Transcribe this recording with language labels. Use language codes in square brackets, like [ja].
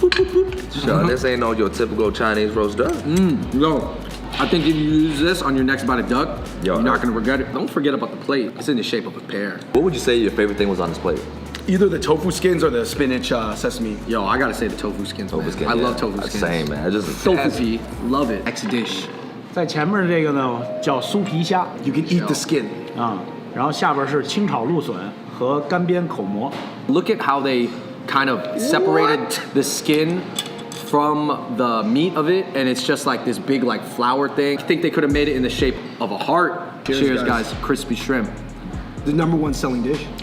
[en] Sure, this ain't no your typical Chinese roast duck. Yo, I think if you use this on your next bite of duck, Yo, you're not gonna regret it. Don't forget about the plate. It's in the shape of a pear. What would you say your favorite thing was on this plate? Either the tofu skins or the spinach sesame. Yo, I gotta say the tofu skins. Tofu man. skin. I yeah. love tofu skins. Same, man. Just Tofu pea, love it. Next dish. [zh] 在前面这个呢叫酥皮虾 [en] You can eat the skin. [zh] 啊，然后下边是清炒鹿笋和干煸口蘑。 [en] Look at how they kind of separated the skin from the meat of it, and it's just like this big like flour thing. I think they could have made it in the shape of a heart. Cheers, guys. Crispy shrimp. The #1 selling dish.